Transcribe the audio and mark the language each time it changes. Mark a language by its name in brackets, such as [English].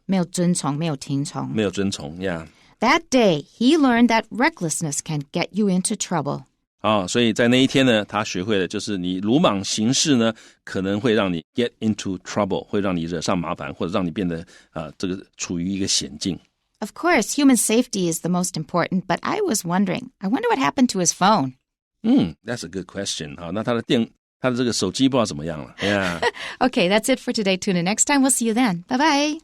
[Chinese] 没有遵从，没有听从 yeah。 [English] That day, he learned that recklessness can get you into trouble. [Chinese] 所以在那一天呢，他学会了就是你鲁莽行事呢，可能会让你 [English] get into trouble， [Chinese] 会让你惹上麻烦，或者让你变得这个处于一个险境。 [English] Of course, human safety is the most important, but I was wondering, I wonder what happened to his phone. That's a good question. [Chinese] 那他的这个手机不知道怎么样了。Yeah. [English] Okay, that's it for today. Tune in next time. We'll see you then. Bye-bye.